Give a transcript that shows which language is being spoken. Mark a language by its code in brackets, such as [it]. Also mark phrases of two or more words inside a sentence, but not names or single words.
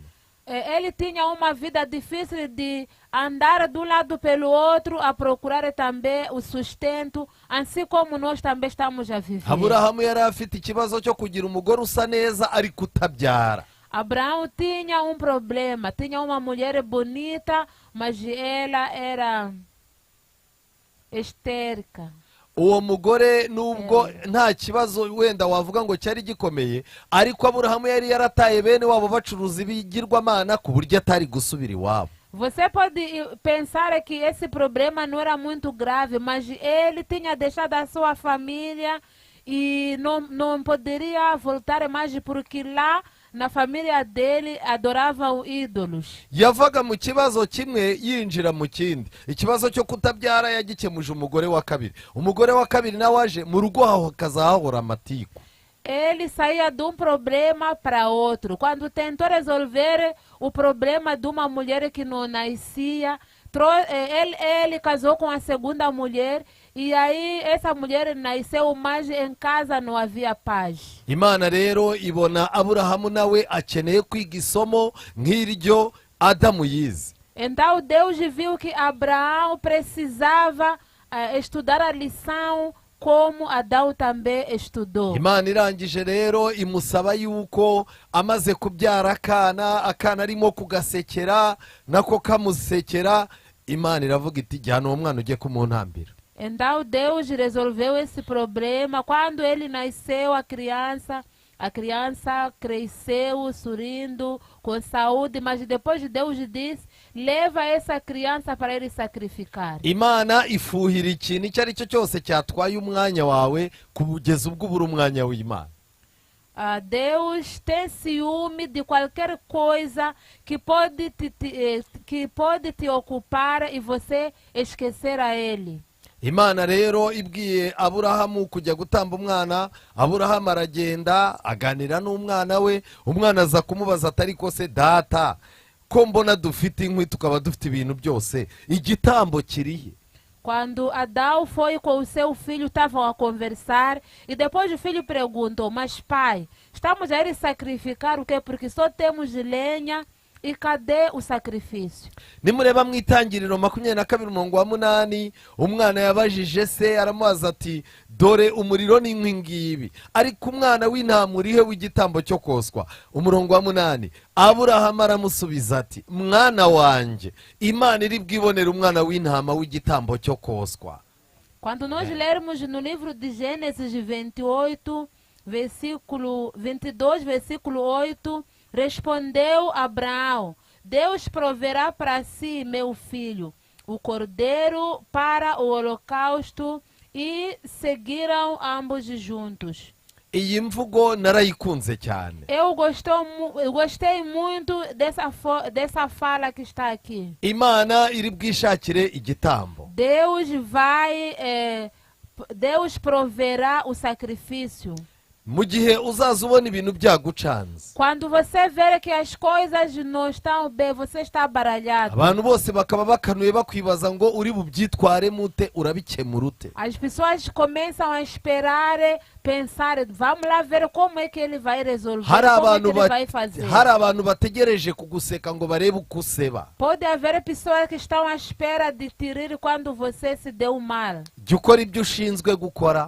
[pt] Ele tinha uma vida difícil de andar de um lado pelo outro a procurar também o sustento, assim como nós também estamos a viver. [rw] Aburahamu yari afite ikibazo cyo kugira umugore usa neza ariko utabyara. [pt] Abraão tinha um problema, tinha uma mulher bonita, mas ela era histérica. [rw] Uwo mugore nubwo nta kibazo wenda wavuga ngo cyari gikomeye, ariko Aburahamu yari yarataye bene wabo bacuruza ibigirwamana ku buryo atari gusubira iwabo. [pt] Você pode pensar que esse problema não era muito grave, mas ele tinha deixado a sua família e não poderia voltar mais porque lá na família dele adoravam ídolos. [rw] Yavaga mu kibazo kimwe yinjira mu kindi. Ikibazo cyo kutabyara yagikemuje umugore wa kabiri. Umugore wa kabiri nawe aje mu rugo aho kazahahora amatiku. [pt] Ele saía de um problema para outro. Quando tentou resolver o problema de uma mulher que não nascia, ele casou com a segunda mulher e aí essa mulher nasceu, mas em casa não havia paz. [rw] Imana rero ibona Aburahamu nawe akeneye kwiga isomo nk'iryo Adamu yize. [pt] Então Deus viu que Abraão precisava estudar a lição como Adão também estudou. [rw] Imana irangije rero imusaba yuko amaze kubyara akana arimo kugasekera nako kamusekera, Imana iravuga iti jyana uwo mwana ujye kumuntambira. [pt] Então Deus resolveu esse problema. Quando ele nasceu, a criança cresceu sorrindo, com saúde, mas depois Deus disse, leva essa criança para ele sacrificar. [rw] Imana ifuhira ikintu icyo ari cyo cyose cyatwaye umwanya wawe kugeza ubwo ubura umwanya w'Imana. [pt] Deus tem ciúme de qualquer coisa que pode te ocupar e você esquecer a ele. [rw] Imana rero ibwiye Aburahamu kujya gutamba umwana, Aburahamu aragenda aganira n'umwana we, umwana aza kumubaza atari ko se data ko mbona dufite inkwi tukaba dufite ibintu byose, igitambo kirihe? [pt] Quando Adão foi com o seu filho, estavam a conversar e depois o filho perguntou, mas pai, estamos a ir sacrificar o quê? Porque só temos lenha. E cadê o sacrifício? [rw] Nimureba mu Itangiriro 22:8 umwana yabajije se aramubaza ati dore umuriro n'inkwi ngibi, ariko umwana w'intama urihe w'igitambo cyo koswa? 8 Aburahamu aramusubiza ati mwana wanje, Imana iri bwibonera umwana w'intama w'igitambo cyo koswa. [pt] Quando nós lermos no livro de Gênesis 28, versículo 22, versículo 8, respondeu Abraão, Deus proverá para si, meu filho, o cordeiro para o holocausto, e seguiram ambos juntos. [rw] Iyi mvugo narayikunze cyane. [pt] Eu gostei muito dessa fala que está aqui. [rw] Imana iri bwishakire igitambo. [pt] Deus proverá o sacrifício. [rw] mu gihe uzaza ubona ibintu byagucanze, [pt] Quando você ver que as coisas não estão bem, você está baralhado. [rw] abantu bose bakaba bakanuye bakwibaza ngo uri bubyitwaremo ute, urabikemura ute. [pt] As pessoas começam a esperar, pensar, vamos lá ver como é que ele vai resolver, [rw] hari [pt] como é que [rw] abantu [pt] ele vai fazer. [rw] hari abantu bategereje kuguseka ngo barebe uko useba. [pt] Pode haver pessoas que estão à espera de te rir quando você se deu mal. [rw] Jya ukora ibyo ushinzwe gukora,